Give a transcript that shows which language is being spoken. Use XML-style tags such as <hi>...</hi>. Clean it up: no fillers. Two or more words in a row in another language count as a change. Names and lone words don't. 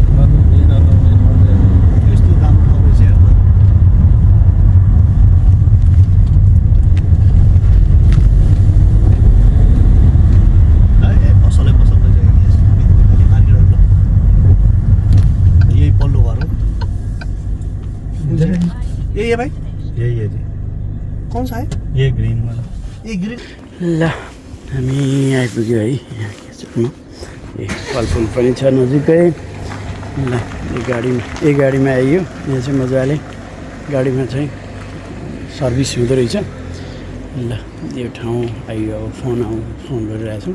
<ne>यस्तो राम्रो ठाउँ रहेछ यहाँ। पसलै पसल रहेछ मार्केटहरू। यही पल्लो घर हो।</ne> <hi>यही है भाइ, यही है जी। कौन सा है? ये ग्रीन वाला। ये ग्रीन।</hi> <ne>ल हामी आइपुग्यो है। यहाँ के छ ए फलफुल पनि छ नजिकै। ल यही गाडीमा आइयो। यहाँ चाहिँ मजाले गाडीमा चाहिँ सर्भिस हुँदो रहेछ। ल यो ठाउँ आइयो। अब फोन गरिरहेको छौँ।</ne>